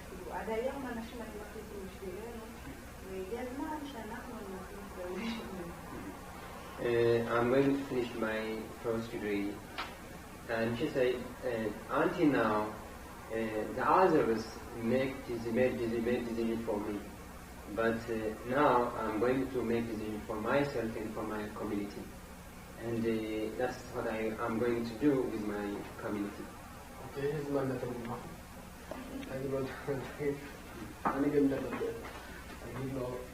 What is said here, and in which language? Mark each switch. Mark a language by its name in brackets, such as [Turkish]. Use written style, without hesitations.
[Hebrew] עד היום אנשים היו מחליטים בשבילנו, והגיע הזמן שאנחנו נחליט [English] I'm going to finish my first degree, and she said, until now, the others made decision for me, but now I'm going to make decision for myself and for my community, and that's what I'm going to do with my community. Okay, here's my method. [Hebrew] אני לא יודע, אני גם מדבר, אני לא...